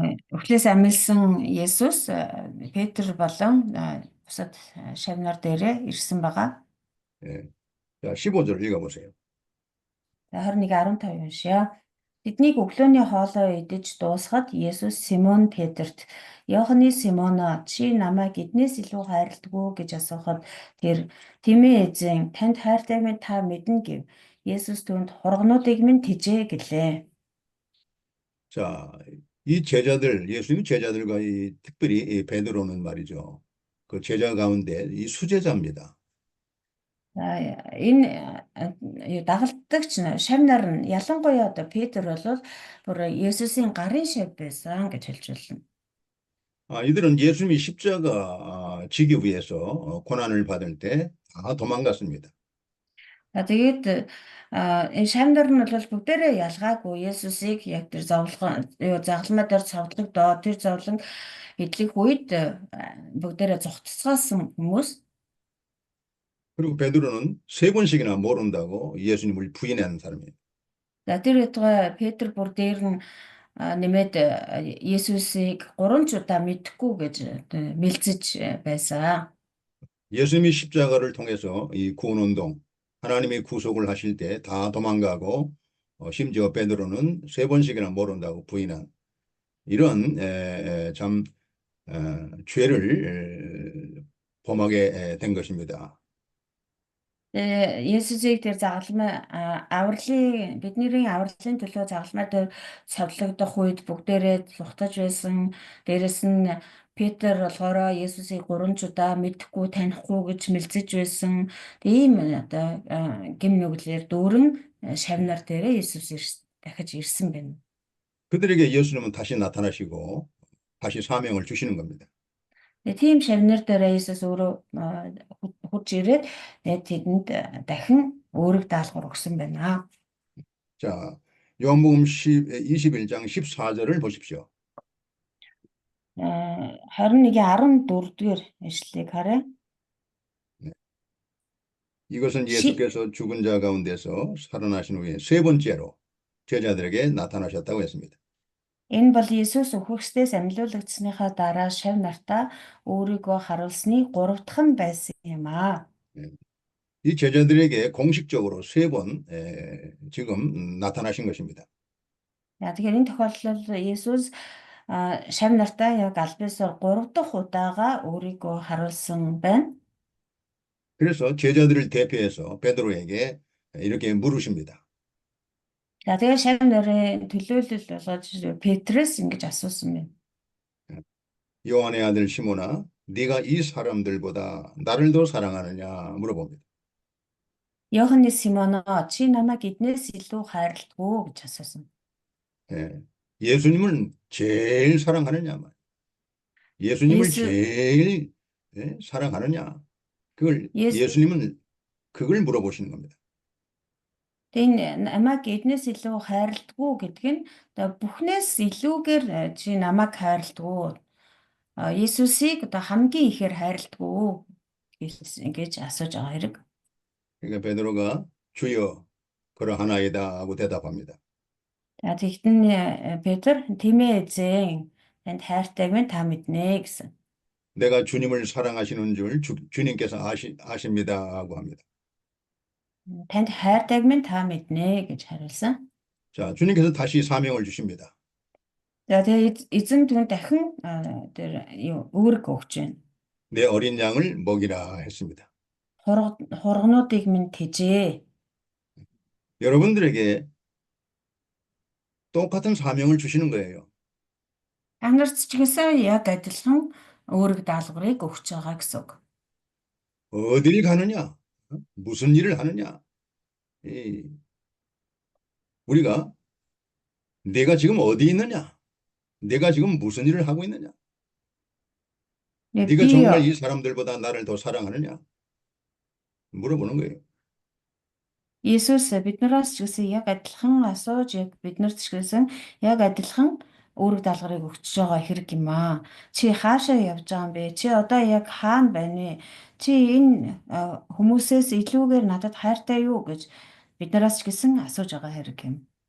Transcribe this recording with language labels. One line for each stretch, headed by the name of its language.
Mongolian: Өвчлөөс амилсан Есүс Петр болон бусад шавнар дээрээ ирсэн байгаа.
Korean: 예. 자, 15절을 읽어보세요.
Mongolian: 21:15 уншия. Тэднийг өглөөний хоолоо идэж дуусгаад Есүс Симон Петрт "Иоханны Симоно, чи намайг эднээс илүү хайрладаг уу?" гэж асуухад тэр "Тэмээ эзэн, танд хайртай минь та мэднэ" гэв. Есүс түүнд "Хургнуудыг минь тэжээ" гэлээ.
Korean: 자, 이 제자들, 예수님 제자들과 특별히 이 베드로는 말이죠. 그 제자 가운데 이 수제자입니다.
Mongolian: Энэ дагалдагч шавнар нь ялангуяа одоо Петр бол бүр Есүсийн гарын шав байсан гэж хэлж байна.
Korean: 이들은 예수님이 십자가 지기 위해서 고난을 받을 때 다 도망갔습니다.
Mongolian: Тэгээд энэ шавнар нь бол бүгдээрээ ялгаагүй Есүсийг яг тэр загалмай дээр цовдлогдоо тэр зовлон идэх үед бүгдээрээ зугтцгаасан хүмүүс.
Korean: 그리고 베드로는 세 번씩이나 모른다고 예수님을 부인하는 사람이에요.
Mongolian: За тэр ятгаа Петр бүр дээр нь нэмээд Есүсийг 3 удаа мэдэхгүй гэж мэлцэж байсан.
Korean: 예수님이 십자가를 통해서 이 구원운동, 하나님의 구속을 하실 때 다 도망가고 심지어 베드로는 세 번씩이나 모른다고 부인한 이런 참 죄를 범하게 된 것입니다.
Mongolian: Есүсийг тэр загалмай бидний авралын төлөө загалмай дээр цовдлогдох үед бүгдээрээ зугтаж байсан. Дээрэс нь Петр болохоор Есүсийг 3 удаа мэдэхгүй танихгүй гэж мэлзэж байсан. Тийм одоо гим нүглэр дүүрэн шавнар дээрээ Есүс дахиж ирсэн байна.
Korean: 그들에게 예수님은 다시 나타나시고 다시 사명을 주시는 겁니다.
Mongolian: Тийм шавнар дээр Есүс өөрөө хурж ирээд тэдэнд дахин өөрөг даалгавар өгсөн байна.
Korean: 자, 요한복음 21장 14절을 보십시오.
Mongolian: 21:14-р эшлэлийг харъя.
Korean: 이것은 예수께서 죽은 자 가운데서 살아나신 후에 세 번째로 제자들에게 나타나셨다고 했습니다.
Mongolian: Энэ бол Есүс үхэгсдээс амьлуулагдсныхаа дараа шав нартаа өөрийгөө харуулсны 3 дахь нь байсан юм аа.
Korean: 이 제자들에게 공식적으로 세 번 지금 나타나신 것입니다.
Mongolian: Тэгэхээр энэ тохиолдолд Есүс шав нартаа яг албасаар 3 дахь удаага өөрийгөө харуулсан байна.
Korean: 그래서 제자들을 대표해서 베드로에게 이렇게 물으십니다.
Mongolian: За тэгээ шав нарын төлөөлөл болгож Петрээс ингэж асуусан байна.
Korean: 요한의 아들 시몬아, 네가 이 사람들보다 나를 더 사랑하느냐 물어봅니다.
Mongolian: Иоханны Симоно, чи намайг эднээс илүү хайрладаг уу гэж асуусан.
Korean: 예수님을 제일 사랑하느냐 말. 예수님을 제일 사랑하느냐. 그걸 예수님은 그걸 물어보시는 겁니다.
Mongolian: Тэгээ намайг эднээс илүү хайрладаг уу гэдэг нь бүхнээс илүүгээр чи намайг хайрладаг уу? Есүсийг одоо хамгийн ихээр хайрладаг уу гэж асууж байгаа хэрэг.
Korean: 그러니까 베드로가 주여 그러하나이다 하고 대답합니다.
Mongolian: За тэгтэн Петр "Тэмээ эзэн, танд хайртай минь та мэднэ" гэсэн.
Korean: 내가 주님을 사랑하시는 줄 주님께서 아십니다 하고 합니다.
Mongolian: "Танд хайртайг минь та мэднэ" гэж хариулсан.
Korean: 자, 주님께서 다시 사명을 주십니다.
Mongolian: За тэгээ эзэн түн дахин тэр үүрэг өгч байна.
Korean: 내 어린 양을 먹이라 했습니다.
Mongolian: Хургнуудыг минь тэжээ.
Korean: 여러분들에게 똑같은 사명을 주시는 거예요.
Mongolian: Та нарт ч гэсэн яг адилхан үүрэг даалгаврыг өгч байгаа гэсэн үг.
Korean: 어딜 가느냐? 무슨 일을 하느냐? 우리가 내가 지금 어디 있느냐? 내가 지금 무슨 일을 하고 있느냐? 네가
Mongolian: Би
Korean: 정말 이 사람들보다 나를 더 사랑하느냐? 물어보는 거예요.
Mongolian: Иесус биднээс ч гэсэн яг адилхан асууж яг биднэрт ч гэсэн яг адилхан үүрэг даалгаврыг өгч байгаа хэрэг юм аа. Чи хаашаа явж байгаа юм бэ? Чи одоо яг хаана байна вэ? Чи энэ хүмүүсээс илүүгээр надад хайртай юу гэж биднээс ч гэсэн асууж байгаа хэрэг юм.